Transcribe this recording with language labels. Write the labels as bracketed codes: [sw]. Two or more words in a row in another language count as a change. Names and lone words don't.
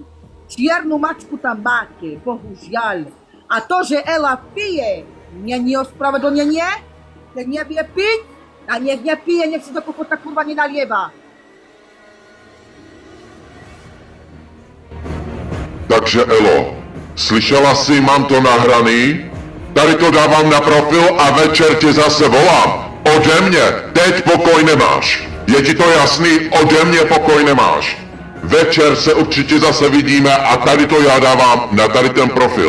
[sk] Čiernu mačku tam máte, bohužiaľ. A to, že Ela pije, nie je ospravedlnenie, keď nevie piť, a nech nepije, nech si do kokota kurva nenalieva. Takže Elo, [cs] slyšela jsi, mám to nahraný? Tady to dávám na profil a večer tě zase volám. Ode mě teď pokoj nemáš. Je ti to jasný? Ode mě pokoj nemáš. Večer se určitě zase vidíme a tady to já dávám na tady ten profil.